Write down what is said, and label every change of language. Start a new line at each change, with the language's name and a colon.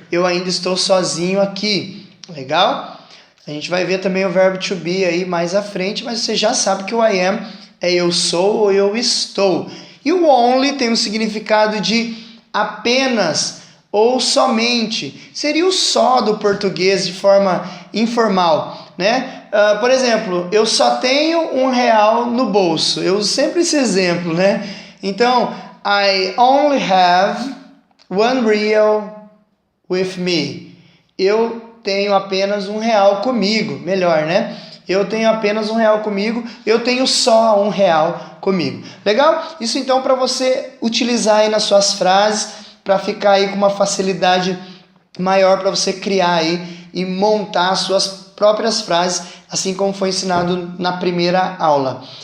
Portuguese: Eu ainda estou sozinho aqui. Legal? A gente vai ver também o verbo to be aí mais à frente, mas você já sabe que o I am é eu sou ou eu estou. E o only tem um significado de apenas ou somente. Seria o só do português de forma informal, né? Por exemplo, eu só tenho R$1 no bolso. Eu uso sempre esse exemplo, né?
English: Então, I only have R$1 with me.
Portuguese: Eu tenho apenas R$1 comigo. Melhor, né? Eu tenho apenas R$1 comigo. Eu tenho só R$1 comigo. Legal? Isso então para você utilizar aí nas suas frases, para ficar aí com uma facilidade maior para você criar aí e montar as suas próprias frases, assim como foi ensinado na primeira aula.